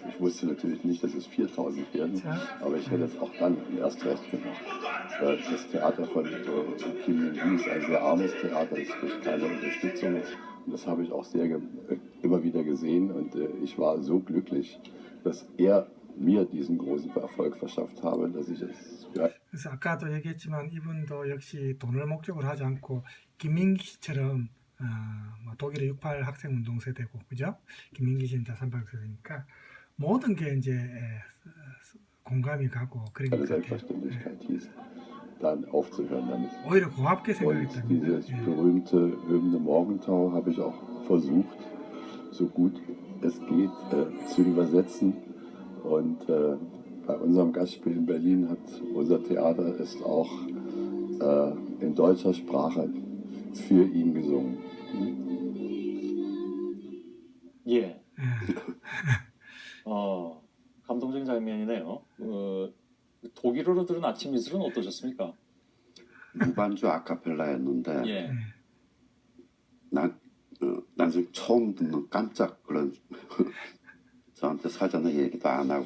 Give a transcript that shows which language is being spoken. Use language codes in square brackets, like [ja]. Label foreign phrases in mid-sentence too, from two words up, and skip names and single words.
[de] Ich wusste natürlich nicht, dass es 4000 werden, aber ich hätte es auch dann erst recht gemacht. Das Theater von Kim Min-gi ist ein sehr armes Theater, es kriegt keine Unterstützung. Und das habe ich auch immer wieder gesehen und ich war so glücklich, dass er mir diesen großen Erfolg verschafft habe, dass ich es [ko] 그래서 아까도 얘기했지만 이분도 역시 돈을 목적으로 하지 않고 김민기 씨처럼 뭐 독일의 68 학생 운동 세대고 그죠? 김민기 씨는 다 38 세대니까 모든 게 이제 공감이 가고 그런 것 같아요. [de] Selbstverständlichkeit hieß, dann aufzuhören damit. [ko] 오히려 고맙게 [de] Und [ko] 생각했답니다. [de] dieses berühmte Hymne Morgentau habe ich auch versucht, so gut es geht, zu übersetzen. Und bei unserem Gastspiel in Berlin hat unser Theater es auch in deutscher Sprache für ihn gesungen. [ko] 예. 감동적인 장면이네요. 독일어로 들은 아침 이슬은 어떠셨습니까? 무반주 아카펠라였는데 예. 난 지금 처음 듣는 깜짝 그런 저한테 사전에 얘기도 안 하고